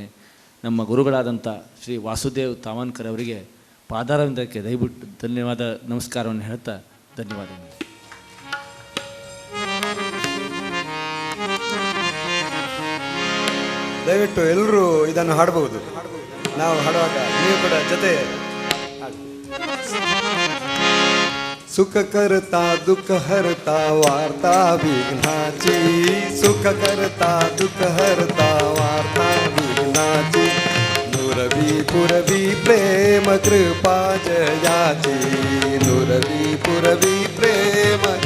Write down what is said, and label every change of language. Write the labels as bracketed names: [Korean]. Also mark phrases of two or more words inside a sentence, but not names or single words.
[Kannada] ನಮ್ಮ ಗುರುಗಳಾದಂಥ ಶ್ರೀ ವಾಸುದೇವ್ ತಾಮನ್ಕರ್ ಅವರಿಗೆ ಪಾದಾರವಿಂದಕ್ಕೆ ದಯವಿಟ್ಟು ಧನ್ಯವಾದ, ನಮಸ್ಕಾರವನ್ನು ಹೇಳ್ತಾ ಧನ್ಯವಾದಗಳು. ದಯವಿಟ್ಟು ಎಲ್ಲರೂ ಇದನ್ನು ಹಾಡಬಹುದು. ನಾವು ಹಾಡುವಾಗ ನೀವು ಕೂಡ ಜೊತೆ [Marathi] सुख करता दुःख हरता वार्ता विघ्नाची, सुख करता दुःख हरता वार्ता विघ्नाची, नुरवी पुरवी प्रेम कृपा जयाची, नुरवी पुरवी प्रेम